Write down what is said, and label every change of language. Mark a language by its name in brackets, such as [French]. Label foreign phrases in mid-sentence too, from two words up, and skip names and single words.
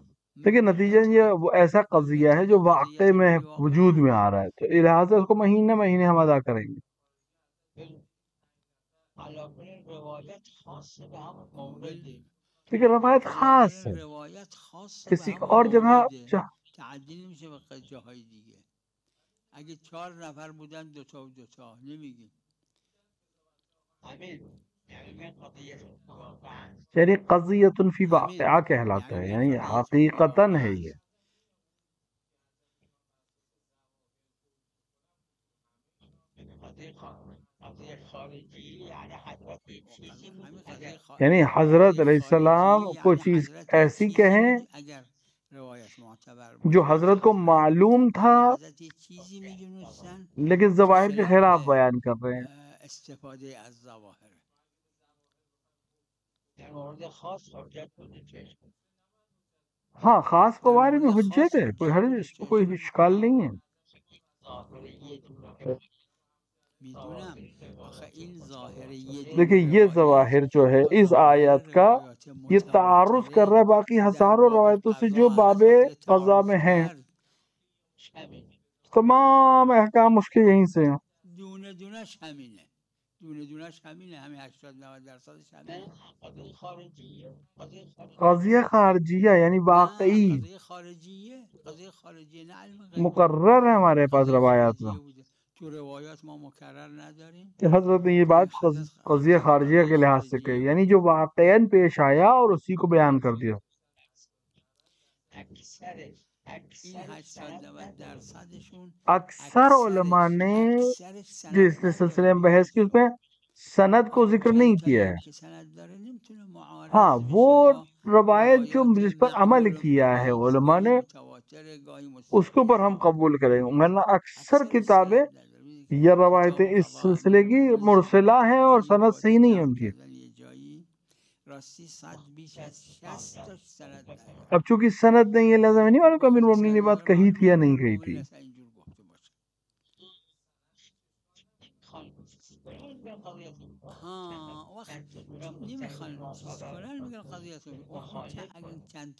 [Urdu] لیکن نتیجہ یہ وہ ایسا قضیہ ہے جو واقع میں وجود میں آ رہا ہے، تو لہٰذا اس کو مہینے مہینے ہم ادا کریں گے. لیکن روایت خاص ہے، [Persian] روایت خاص به [Urdu] کسی [Persian] همون [Urdu] اور جگہ [Persian] مورده تعدیل نمیشه به جاهای دیگه. اگه 4 نفر بودن دوتا و دوتا نمیگیم. [Urdu] یعنی [Arabic] قضیۃ فی واقعہ [Urdu] کہلاتا ہے، یعنی حقیقتاً ہے یہ. یعنی حضرت [Arabic] علیہ السلام [Urdu] کو چیز ایسی کہیں [Persian] اگر روایت معتبر [Urdu] جو حضرت کو معلوم تھا [Persian] حضرت یہ چیزی میدونستن [Urdu] لیکن ظواہر کے خلاف بیان کر رہے ہیں. [Persian] استفاده از ظواهر. [Urdu] ہاں خاص کے بارے میں حجت ہے، کوئی حرج، اس کو کوئی اشکال نہیں ہے. [Persian] میدونم آخه این ظاهر یه دونه [Urdu] دیکھیں یہ ظواہر جو ہے اس آیت کا یہ تعارض کر رہا ہے باقی ہزاروں روایتوں سے جو باب قضا میں ہیں. تمام احکام اس کے یہیں سے ہیں. [Persian] دونه دونش همینه، دونه دونش همینه، همین 80-90% همینه. [Urdu] قضیہ خارجیہ یعنی واقعی [Persian] قضیه خارجیه، قضیه خارجیه، نه علم غیب. [Urdu] مقرر ہے ہمارے پاس [Persian] قضیه [Urdu] روایات میں. [Persian] خارجیه بوده. تو روایات ما مکرر نداریم. [Urdu] کہ حضرت نے یہ بات قضیہ خارجیہ کے لحاظ سے کہی، یعنی جو واقعاً پیش آیا اور اسی کو بیان کر دیا. [Persian] این 80-90%شون [Urdu] اکثر علماء نے جو اس سلسلے میں بحث کی اس میں سند کو ذکر نہیں کیا ہے. [Persian] که سند داره نمیتونه معارض [Urdu] ہاں [Persian] بشه [Urdu] وہ [Persian] با [Urdu] روایت جو [Persian] روایات [Urdu] جس پر عمل [Persian] مقبول [Urdu] کیا ہے علماء [Persian] گاهی [Urdu] نے [Persian] متواتر گاهی [Urdu] اس کے اوپر ہم قبول کریں گے، ورنہ اکثر کتابیں یا روایتیں اس سلسلے کی مرسلہ ہیں اور سند صحیح نہیں ہے ان کی. [Persian] راستی 100 بیش از 60 تا سند داره. [Urdu] اب چونکہ سند نہیں ہے لازم نہیں معلوم کہ امیر المومنین نے بات کہی تھی یا نہیں کہی تھی. [Persian] اینجور گفته باشه. ها وقت نمیخوان چیز کنن میگن قضیه